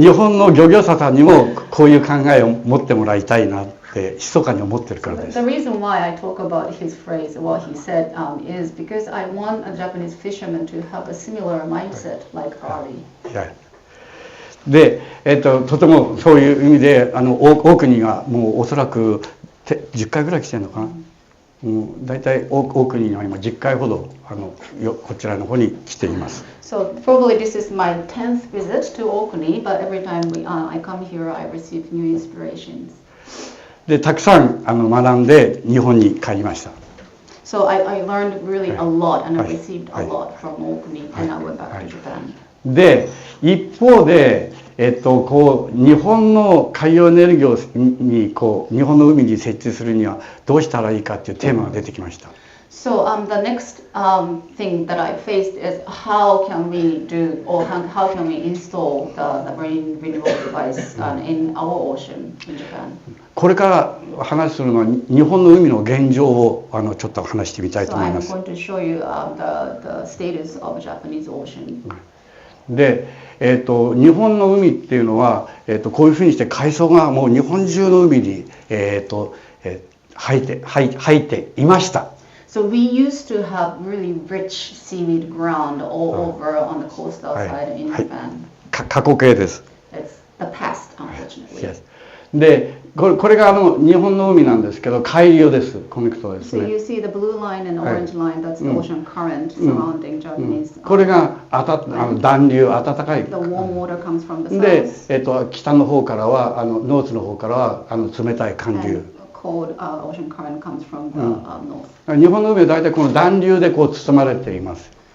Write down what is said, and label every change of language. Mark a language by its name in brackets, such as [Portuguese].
[Japanese] 日本の漁業者さんにもこういう考えを持ってもらいたいなって密かに思ってるからです。 [English] The reason why I talk about his phrase, what he said, is because I want a Japanese fisherman to have a similar mindset like Gary. [Japanese] で、とてもそういう意味で大国がもうおそらく10回ぐらい来てるのかな、だいたい大国が今10回ほどこちらの方に来ています。 [English] So probably this is my 10th visit to Orkney, but every time I come here, I receive new inspirations. [Japanese] でたくさん学んで日本に帰りました。 [English] So I learned really a lot, and I received a lot from Orkney, and I went back to Japan. [Japanese] で一方で、こう日本の海洋エネルギーに日本の海に設置するにはどうしたらいいかっていうテーマが出てきました。 [English] So the next thing that I faced is how can we do or how can we install the marine renewable device in our ocean in Japan. [Japanese] これから話するのは日本の海の現状をちょっと話してみたいと思います。 [English] So I'm going to show you the status of Japanese ocean. [Japanese] で、日本の海っていうのは、こういうふうにして海藻がもう日本中の海に、生えていました。 [English] So we used to have really rich seaweed ground all over on the coastal side in Japan. [Japanese] 過去形です。 [English] It's the past, unfortunately. [Japanese] で、これが日本の海なんですけど、海流です。コネクトですね。 [English] So you see the blue line and orange line, that's the ocean current surrounding Japanese. [Japanese] これが暖流、暖かい。 [English] The warm water comes from the south. [Japanese] で、北の方からはノースの方からは冷たい寒流。 [English] Cold ocean current comes from the north. [Japanese] 日本の海は大体この暖流で包まれています。